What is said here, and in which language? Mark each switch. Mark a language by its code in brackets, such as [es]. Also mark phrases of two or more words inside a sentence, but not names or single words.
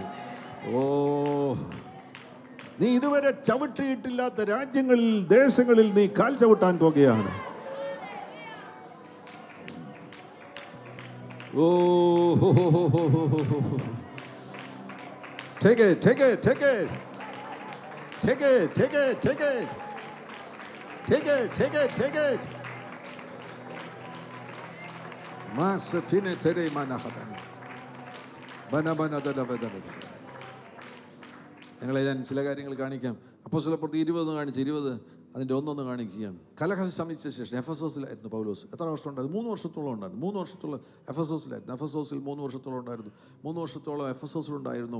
[ml] ഓ, നീ ഇതുവരെ ചവിട്ടിയിട്ടില്ലാത്ത രാജ്യങ്ങളിൽ, ദേശങ്ങളിൽ നീ കാൽ ചവിട്ടാൻ പോകുകയാണ്. ഓ, [en] take it, take it, take it, take it, take it, take it, take it, take it, take it. Masafine tere manahatan. Bana bana da da da da. [ml] നിങ്ങളെ ഞാൻ ചില കാര്യങ്ങൾ കാണിക്കാം. അപ്പോസ്തലപ്രവൃത്തി 20 കാണിച്ച് 20 അതിൻ്റെ 1 കാണിക്കുകയാണ്. കലഹം ശമിച്ച ശേഷം എഫെസോസിലായിരുന്നു പൗലോസ്. എത്ര വർഷം ഉണ്ടായിരുന്നു? 3 വർഷത്തോളം ഉണ്ടായിരുന്നു. 3 വർഷത്തോളം എഫെസോസിലായിരുന്നു. എഫെസോസിൽ 3 വർഷത്തോളം ഉണ്ടായിരുന്നു. 3 വർഷത്തോളം എഫെസോസിലുണ്ടായിരുന്നു.